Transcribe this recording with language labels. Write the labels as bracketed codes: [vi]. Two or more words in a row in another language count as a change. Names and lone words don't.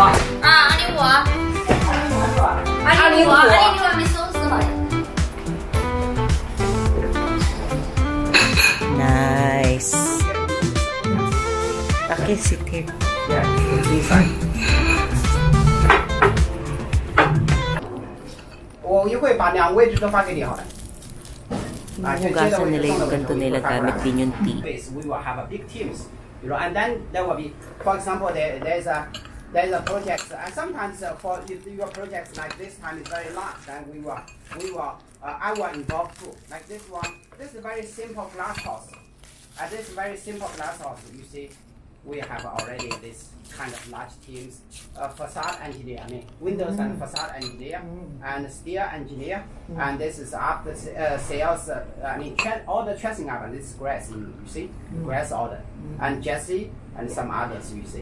[zh] 225 没收拾好了。 [en] Nice. Okay, sit here. Yeah, it'll be fine. [zh] 我一会把2位置都发给你好了。 [tl] Hugasan nila yung ganito nila gamit din yung tea. [en] We will have a big teams, you know, and then there will be, for example, there's a project, and sometimes for your projects like this time is very large, then I will involve too. Like this one, this is a very simple glass house. At this very simple glass house, you see, we have already this kind of large teams, facade engineer, I mean, windows and facade engineer, and steel engineer, and this is after sales, I mean, all the dressing up, and this is Grace, you see, Grace order, and Jesse, and some others, you see.